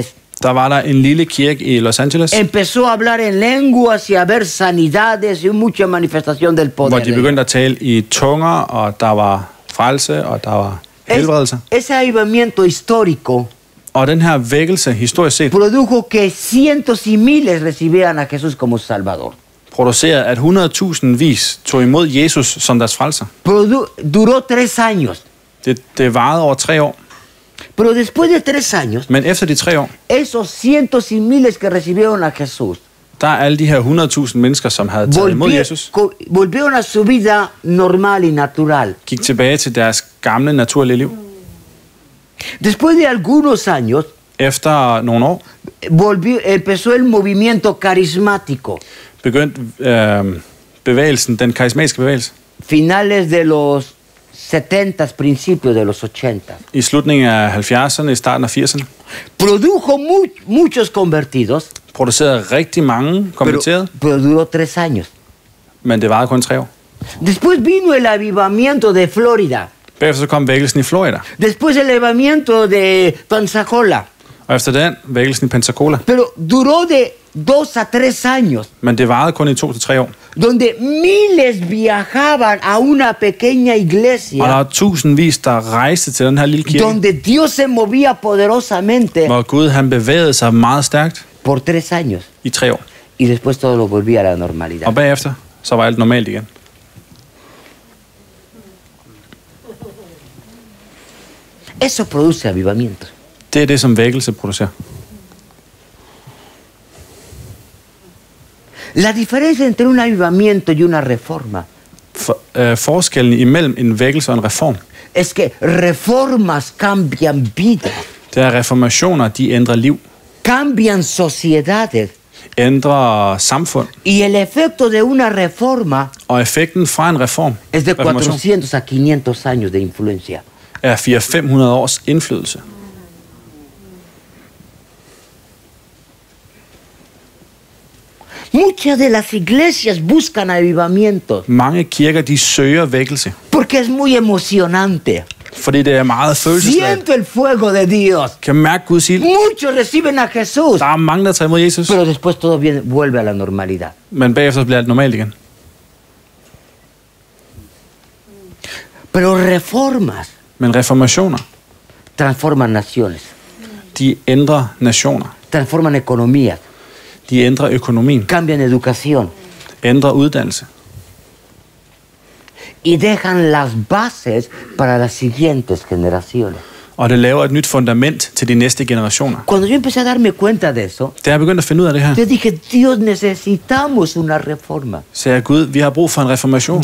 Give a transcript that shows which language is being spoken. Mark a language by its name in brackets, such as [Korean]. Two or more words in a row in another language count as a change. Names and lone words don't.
[Danish] der var der en lille kirke i Los Angeles, [Spanish] empezó a hablar en lenguas y a ver sanidades y mucha manifestación del [Danish] hvor [Spanish] poder. [Danish] de begyndte at tale i tunger, og der var frelse, og der var helbredelse. [Spanish] Ese avivamiento histórico [Danish] Og den her vækkelse, historisk set, [Spanish] produjo que cientos y miles recibieran a Jesús como Salvador. [Danish] producerede, at 100.000 tog imod Jesus som deres frelser. [Spanish] Duró 3 años. [Danish] Det varede over 3 år. [Spanish] Pero después de 3 años, [Danish] Men efter de 3 år, [Spanish] esos cientos y miles que recibieron a Jesús [Danish] der er alle de her 100.000 mennesker, som havde taget imod Jesus, [Spanish] volvieron a su vida normal y natural. [Danish] gik tilbage til deres gamle, naturlige liv. [Spanish] Después de algunos años, [Danish] Efter nogle år [Spanish] empezó el movimiento carismático. [Danish] begyndte bevægelsen, den karismatiske bevægelse, [Spanish] Finales de los 70s, principios de los 80s. [Danish] i slutningen af 70'erne, i starten af 80'erne, [Spanish] Produjo muchos convertidos, [Danish] producerede rigtig mange konverterede, [Spanish] pero duró 3 años. [Danish] men det varede kun 3 år. [Spanish] Después vino el avivamiento de Florida. [Danish] Bagefter så kom vækkelsen i Florida, [Spanish] Después el avivamiento de Pensacola. [Danish] og efter den vækkelsen i Pensacola. [Spanish] Pero duró de 2 a 3 años, [Danish] Men det varede kun i 2 til 3 år. [Spanish] donde miles viajaban a una pequeña [Danish] Og der [Spanish] iglesia, [Danish] var tusindvis, der rejste til den her lille kirke, [Spanish] donde Dios se movía poderosamente [Danish] hvor Gud han bevægede sig meget stærkt [Spanish] por 3 años. [Danish] i 3 år. [Spanish] Y después todo lo volvía a la normalidad. [Danish] Og bagefter, så var alt normalt igen. [Spanish] Eso produce avivamiento. [Danish] Det er det, som vækkelse producerer. [Spanish] La diferencia entre un avivamiento y una reforma [Danish] Forskellen imellem en vækkelse og en reform, [Spanish] es que reformas cambian vidas, [Danish] det er, at reformationer, de ændrer liv, [Spanish] cambian sociedades. [Danish] ændrer samfund, [Spanish] Y el efecto de una reforma [Danish] og effekten fra en reformation [Spanish] es de 400 a 500 años de influencia. [Danish] er 400-500 års indflydelse. [Spanish] Muchas de las iglesias buscan avivamiento [Danish] Mange kirker, de søger vækkelse, [Spanish] porque es muy emocionante. [Danish] fordi det er meget følelsesladet. [Spanish] Siento el fuego de Dios. [Danish] Kan mærke Guds ild. [Spanish] Muchos reciben a Jesús, [Danish] Der er mange, der tager imod Jesus, [Spanish] pero después todo vuelve a la normalidad. [Danish] men bagefter bliver alt normalt igen. [Spanish] Pero reformas [Danish] Men reformationer, [Spanish] transforman naciones, [Danish] de ændrer nationer. [Spanish] transforman economías, [Danish] De ændrer økonomien, [Spanish] cambian educación [Danish] ændrer uddannelse, [Spanish] y dejan las bases para las siguientes generaciones. [Danish] og det laver et nyt fundament til de næste generationer. [Spanish] Cuando yo empecé a darme cuenta de eso, [Danish] Da jeg begyndte at finde ud af det her, [Spanish] yo dije, Dios, necesitamos una reforma. [Danish] sagde jeg, Gud, vi har brug for en reformation.